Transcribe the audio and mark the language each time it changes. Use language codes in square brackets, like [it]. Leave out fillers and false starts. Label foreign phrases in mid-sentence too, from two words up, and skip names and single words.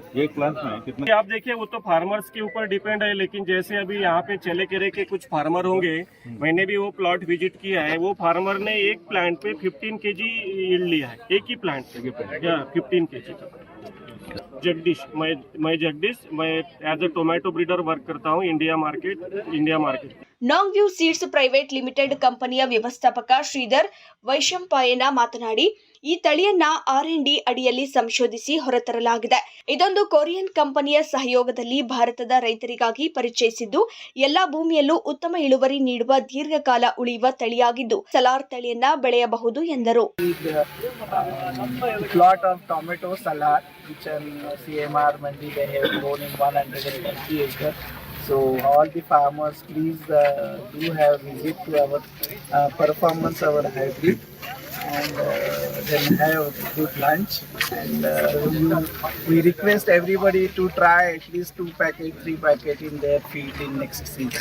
[hi] एक प्लांट में कितना आप देखिए वो तो फार्मर्स के ऊपर डिपेंड है, लेकिन जैसे अभी यहाँ पे चलेकेरे के कुछ फार्मर होंगे, मैंने भी वो प्लॉट विजिट किया है, वो फार्मर ने एक प्लांट पे 15 [en] kg yield [hi] लिया है, एक ही प्लांट पे 15 केजी का. जगदीश, मैं जगदीश, मैं [en] as a tomato breeder work [hi] करता हूँ [en] India market. [kn] ನಾಂಗ್ ವ್ಯೂ ಸೀಡ್ಸ್ ಪ್ರೈವೇಟ್ ಲಿಮಿಟೆಡ್ ಕಂಪನಿಯ ವ್ಯವಸ್ಥಾಪಕ ಶ್ರೀಧರ್ ವೈಶಂಪಾಯನ ಮಾತನಾಡಿ, ಈ ತಳಿಯನ್ನ R&D ಅಡಿಯಲ್ಲಿ ಸಂಶೋಧಿಸಿ ಹೊರತರಲಾಗಿದೆ. ಇದೊಂದು ಕೊರಿಯನ್ ಕಂಪನಿಯ ಸಹಯೋಗದಲ್ಲಿ ಭಾರತದ ರೈತರಿಗಾಗಿ ಪರಿಚಯಿಸಿದ್ದು ಎಲ್ಲಾ ಭೂಮಿಯಲ್ಲೂ ಉತ್ತಮ ಇಳುವರಿ ನೀಡುವ ದೀರ್ಘಕಾಲ ಉಳಿಯುವ ತಳಿಯಾಗಿದ್ದು ಸಲಾರ್ ತಳಿಯನ್ನ ಬೆಳೆಯಬಹುದು ಎಂದರು. [en] Plot of tomato Salar which in CMR Mandi they have grown in 120 acres. So all the farmers please do have visit to our performance our hybrid and then have good lunch, and we request everybody to try at least 2 packet 3 packet in their field in next season.